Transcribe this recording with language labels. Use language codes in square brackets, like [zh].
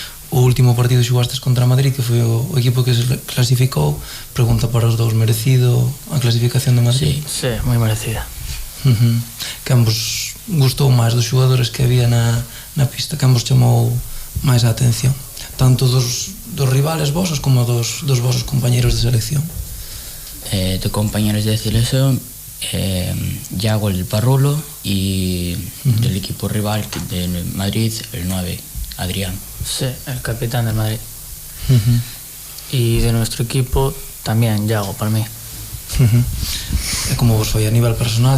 [gl] O último partido xogastes contra Madrid, que foi o equipo que se clasificou. Pregunta para os dous, merecido a clasificación de Madrid? Sí, moi merecida. Quen vos gustou máis dos xogadores que había na pista? Quen vos chamou máis a atención? Tanto dos rivales vosos como dos vosos compañeros de selección. [es] De compañeros de selección, Yago el Parrulo y del equipo rival de Madrid, el 9, Adrián. Sí, el capitán del Madrid. Y de nuestro equipo también Yago, para mí. [gl] E como vos foi a nivel personal?